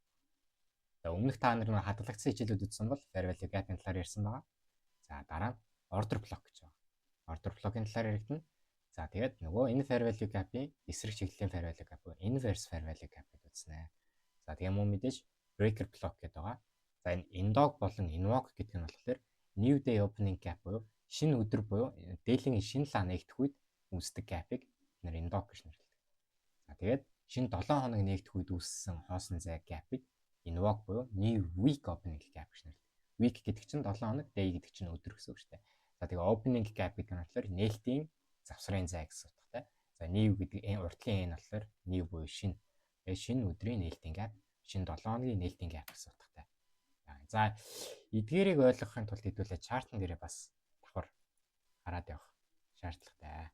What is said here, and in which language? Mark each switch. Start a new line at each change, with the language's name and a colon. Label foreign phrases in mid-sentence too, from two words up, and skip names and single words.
Mongolian: За өмнөх та нар нэг хадгалагдсан хичээлүүд үзсэн бол
English: fair value gap-ийн
Mongolian: талаар ярьсан байгаа. За дараа нь
English: order block
Mongolian: гэж байна.
English: Order block-ийн
Mongolian: талаар яригдана. За тэгээд нөгөө энэ
English: fair value gap-ийн
Mongolian: эсрэг чиглэлийн
English: fair value gap, inverse fair value gap
Mongolian: гэдэг үзнэ. За тэгээ мөн мэдээж
English: breaker block
Mongolian: гэдэг байгаа. За энэ indog болон invoke гэдэг нь болохоор
English: new day opening gap
Mongolian: буюу шинэ өдөр буюу дээлийн шинэ лаа нэгдэх үед үүсдэг gap-ыг нэр indog гэж нэрлэдэг. За тэгээд шинэ 7 хоног нэгдэх үед үүссэн хоосон зай gap-ыг invoke буюу
English: new week opening gap
Mongolian: гэж нэрлэдэг. Week гэдэг чинь 7 хоног, day гэдэг чинь өдөр гэсэн үг шүү дээ. За тэгээ
English: opening gap
Mongolian: гэдэг нь болохоор нээлтийн завсрын зай гэсэн утгатай. За new гэдэг уртлын n болохоор new буюу шинэ. Тэгээ шинэ өдрийн нээлтийн gap, шинэ 7 хоногийн нээлтийн gap гэсэн утгатай. За эдгээрийг ойлгохын тулд хэдүүлээ чартн дээрээ бас давхар хараад явах шаардлагатай.